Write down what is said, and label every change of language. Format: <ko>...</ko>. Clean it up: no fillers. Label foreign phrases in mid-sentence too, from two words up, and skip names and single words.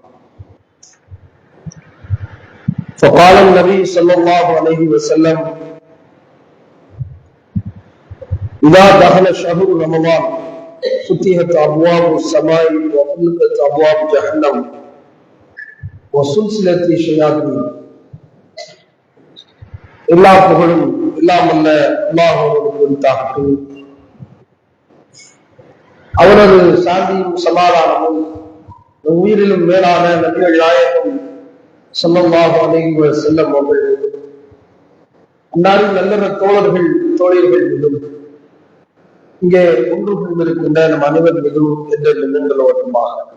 <ar>فقال النبي صلى الله عليه وسلم: إذا دخل شهر رمضان فتحت أبواب السماء وغلقت أبواب جهنم وسلسلة الشياطين.</ar> <ta>எல்லா புகழும் எல்லாம் அல்ல அல்லாஹ்வுக்கு உரித்தாகட்டும். அவரது சாந்தியும் சமாதானமும் உயிரிலும் மேலான நபிகள் நாயகம்</ta> <ar>صلى الله عليه وسلم</ar> <ta>அவர்கள் அன்னாரின் நல்ல தோழர்கள் தோழியர்கள் மீதும் இங்கே ஒன்று கொண்டிருக்கின்ற நம் அனைவர் மீதும் என்ற எண்ணங்களோட்டமாக</ta>